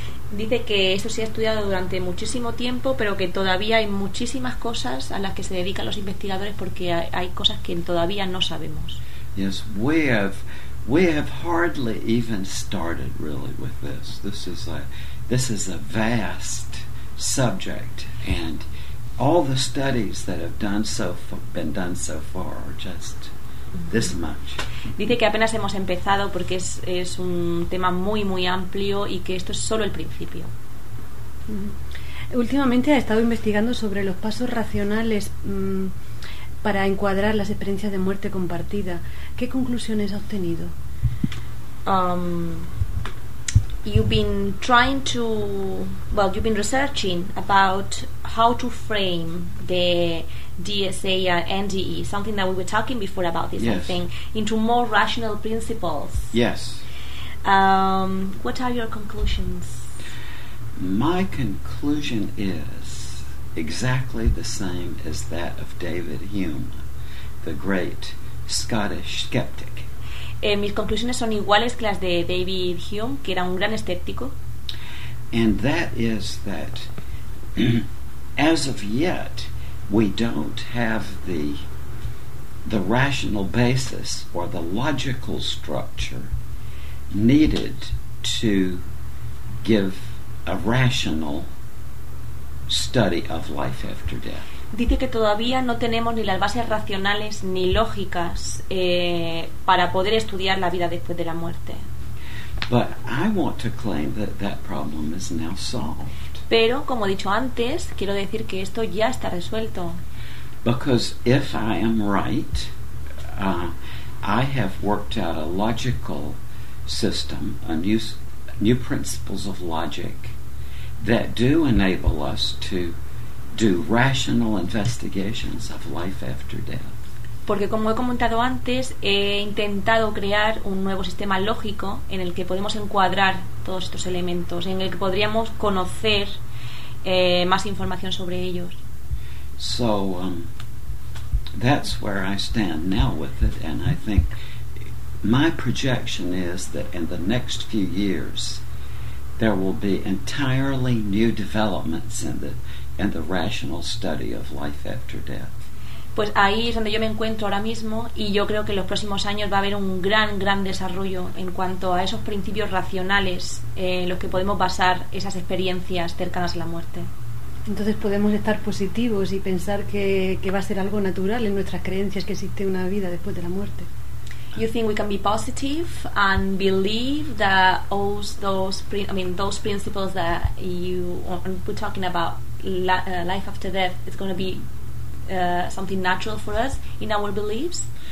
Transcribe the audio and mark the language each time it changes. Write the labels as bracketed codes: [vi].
[es] Dice que esto se ha estudiado durante muchísimo tiempo, pero que todavía hay muchísimas cosas a las que se dedican los investigadores porque hay cosas que todavía no sabemos. [en] Yes, we have hardly even started really with this. This is a vast subject, and all the studies that have been done so far are just this much. [es] Dice que apenas hemos empezado porque es un tema muy muy amplio y que esto es solo el principio. Últimamente ha estado investigando sobre los pasos racionales para encuadrar las experiencias de muerte compartida. ¿Qué conclusiones ha obtenido? [en] you've been trying to, well, you've been researching about how to frame the DSA and NDE, something that we were talking before about this, yes, thing, into more rational principles. Yes. What are your conclusions? My conclusion is exactly the same as that of David Hume, the great Scottish skeptic. [es] Mis conclusiones son iguales que las de David Hume, que era un gran escéptico. [en] And that is that as of yet we don't have the rational basis or the logical structure needed to give a rational study of life after death. [es] Dice que todavía no tenemos ni las bases racionales ni lógicas para poder estudiar la vida después de la muerte. [en] But I want to claim that that problem is now solved. [es] Pero, como he dicho antes, quiero decir que esto ya está resuelto. [en] Because if I am right, I have worked out a logical system, a new principles of logic that do enable us to do rational investigations of life after death. [es] Porque como he comentado antes, he intentado crear un nuevo sistema lógico en el que podemos encuadrar todos estos elementos, en el que podríamos conocer más información sobre ellos. [en] So that's where I stand now with it, and I think my projection is that in the next few years there will be entirely new developments in the and the rational study of life after death. [es] Pues ahí es donde yo me encuentro ahora mismo, y yo creo que en los próximos años va a haber un gran, gran desarrollo en cuanto a esos principios racionales en los que podemos basar esas experiencias cercanas a la muerte. Entonces podemos estar positivos y pensar que va a ser algo natural en nuestras creencias que existe una vida después de la muerte. [en] You think we can be positive and believe that all those principles that you were talking about, life after death, is going to be something natural for us in our beliefs?